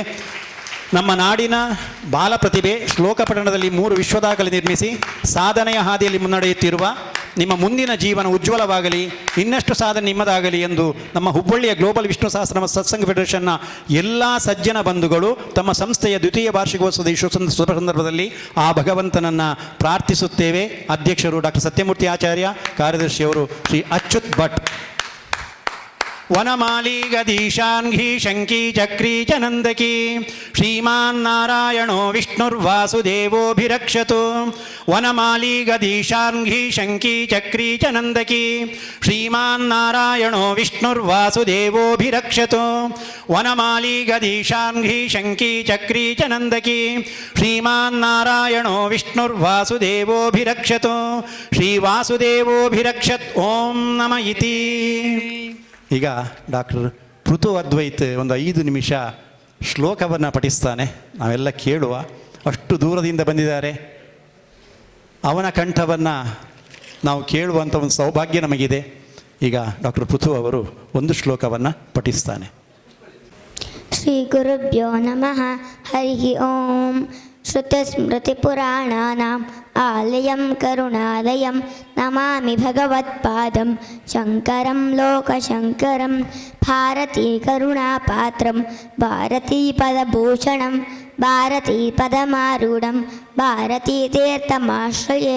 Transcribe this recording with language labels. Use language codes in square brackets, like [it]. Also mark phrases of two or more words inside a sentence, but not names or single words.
[kn] ನಮ್ಮ ನಾಡಿನ ಬಾಲ ಪ್ರತಿಭೆ ಶ್ಲೋಕ ಪಠಣದಲ್ಲಿ 3 ವಿಶ್ವದಾಖಲೆ ನಿರ್ಮಿಸಿ ಸಾಧನೆಯ ಹಾದಿಯಲ್ಲಿ ಮುನ್ನಡೆಯುತ್ತಿರುವ ನಿಮ್ಮ ಮುಂದಿನ ಜೀವನ ಉಜ್ವಲವಾಗಲಿ, ಇನ್ನಷ್ಟು ಸಾಧನೆ ನಿಮ್ಮದಾಗಲಿ ಎಂದು ನಮ್ಮ ಹುಬ್ಬಳ್ಳಿಯ ಗ್ಲೋಬಲ್ ವಿಷ್ಣು ಸಹಸ್ರನಾಮ ಸತ್ಸಂಗ ಫೆಡರೇಷನ್ನ ಎಲ್ಲ ಸಜ್ಜನ ಬಂಧುಗಳು ತಮ್ಮ ಸಂಸ್ಥೆಯ ದ್ವಿತೀಯ ವಾರ್ಷಿಕೋತ್ಸವದ ಶುಭ ಸಂದರ್ಭದಲ್ಲಿ ಆ ಭಗವಂತನನ್ನು ಪ್ರಾರ್ಥಿಸುತ್ತೇವೆ. ಅಧ್ಯಕ್ಷರು ಡಾಕ್ಟರ್ ಸತ್ಯಮೂರ್ತಿ ಆಚಾರ್ಯ, ಕಾರ್ಯದರ್ಶಿಯವರು ಶ್ರೀ ಅಚ್ಯುತ್ ಭಟ್. [sa] ವನಮಾಲಿ ಗದೀಶಾಂಘಿ ಶಂಕಿ ಚಕ್ರೀ ಚ ನಂದಕಿ ಶ್ರೀಮಾನ್ನಾರಾಯಣೋ ವಿಷ್ಣುರ್ವಾಸುದೇವೋಭಿರಕ್ಷತು. ವನಮಾಲಿ ಗದೀಶಾಂಘಿ ಶಂಕಿ ಚಕ್ರೀ ಚ ನಂದಕಿ ಶ್ರೀಮಾನ್ನಾರಾಯಣೋ ವಿಷ್ಣುರ್ವಾಸುದೇವೋಭಿರಕ್ಷತು. ವನಮಾಲಿ ಗದೀಶಾಂಘಿ ಶಂಕಿ ಚಕ್ರೀ ಚ ನಂದಕಿ ಶ್ರೀಮಾನ್ನಾರಾಯಣೋ ವಿಷ್ಣುರ್ವಾಸುದೇವೋಭಿರಕ್ಷತು. ಶ್ರೀವಾಸುದೇವೋಭಿರಕ್ಷತ್. ಓಂ ನಮ ಇತಿ. [kn] ಈಗ ಡಾಕ್ಟರ್ ಪೃಥು ಅದ್ವೈತ್ ಒಂದು 5 ನಿಮಿಷ ಶ್ಲೋಕವನ್ನು ಪಠಿಸ್ತಾನೆ. ನಾವೆಲ್ಲ ಕೇಳುವ. ಅಷ್ಟು ದೂರದಿಂದ ಬಂದಿದ್ದಾರೆ. ಅವನ ಕಂಠವನ್ನು ನಾವು ಕೇಳುವಂಥ ಒಂದು ಸೌಭಾಗ್ಯ ನಮಗಿದೆ. ಈಗ ಡಾಕ್ಟರ್ ಪೃಥು ಅವರು ಒಂದು ಶ್ಲೋಕವನ್ನು ಪಠಿಸ್ತಾನೆ. [sa] ಶ್ರೀ ಗುರುಭ್ಯೋ ನಮಃ. ಹರಿ ಓಂ. ಶ್ರುತಿಸ್ಮೃತಿಪುರಾಣಾನಾಂ ಆಲಯಂ ಕರುಣಾಲಯಂ ನಮಾಮಿ ಭಗವತ್ಪಾದಂ ಶಂಕರಂ ಲೋಕಶಂಕರಂ. ಭಾರತೀ ಕರುಣಾಪಾತ್ರಂ ಭಾರತೀ ಪದಭೂಷಣಂ ಭಾರತೀ ಪದಮಾರೂಢಂ ಭಾರತೀ ತೀರ್ಥಮಾಶ್ರಯೇ.